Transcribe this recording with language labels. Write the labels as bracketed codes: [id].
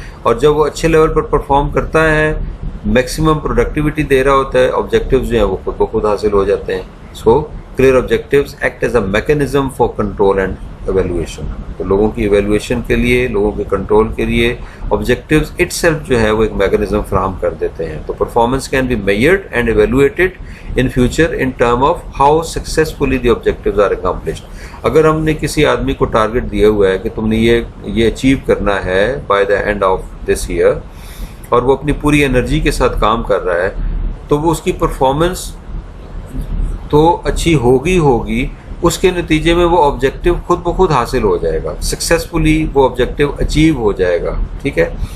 [ur] اور جب وہ اچھے لیول پر پرفارم کرتا ہے، میکسیمم پروڈکٹیوٹی دے رہا ہوتا ہے، آبجیکٹیوز جو ہیں وہ خود بخود حاصل ہو جاتے ہیں. [en] So clear objectives act as a mechanism for control and evaluation. [ur] تو لوگوں کی ایویلویشن کے لیے، لوگوں کے کنٹرول کے لیے آبجیکٹیوز اٹ سیلف جو ہے وہ ایک میکینزم فراہم کر دیتے ہیں. [en] تو performance can be measured and evaluated in future in term of how successfully the objectives are accomplished. [ur] اگر ہم نے کسی آدمی کو ٹارگٹ دیا ہوا ہے کہ تم نے یہ اچیو کرنا ہے [en] by the end of this year, [ur] اور وہ اپنی پوری انرجی کے ساتھ کام کر رہا ہے، تو وہ اس کی پرفارمنس تو اچھی ہوگی، اس کے نتیجے میں وہ آبجیکٹیو خود بخود حاصل ہو جائے گا، سکسیزفلی وہ آبجیکٹیو اچیو ہو جائے گا. ٹھیک ہے.